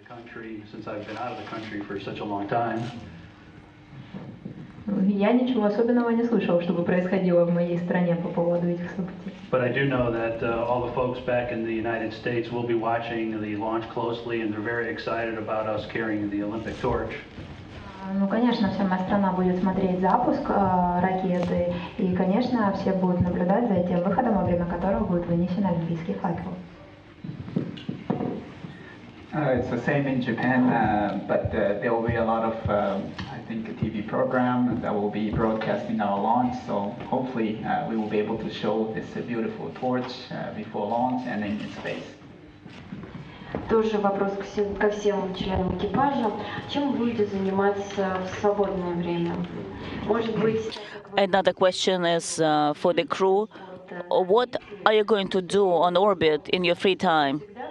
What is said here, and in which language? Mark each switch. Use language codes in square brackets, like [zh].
[en] Country, since I've been out of the country for such a long time. [ru] Я ничего особенного не слышал, чтобы происходило в моей стране по поводу этих событий. [en] But I do know that all the folks back in the United States will be watching the launch closely, and they're very excited about us carrying the Olympic torch. [ru] Ну, конечно, вся моя страна будет смотреть запуск ракеты, и, конечно, все будут наблюдать за тем выходом, во время которого будет вынесен олимпийский факел. [en] It's the same in Japan, but there will be a lot of, I think, a TV program that will be broadcasting our launch. So hopefully we will be able to show this beautiful torch before launch and in space. [ru] Тоже вопрос ко всем членам экипажа. Чем вы будете заниматься в свободное время? Может быть... [en] Another question is for the crew. What are you going to do on orbit in your free time?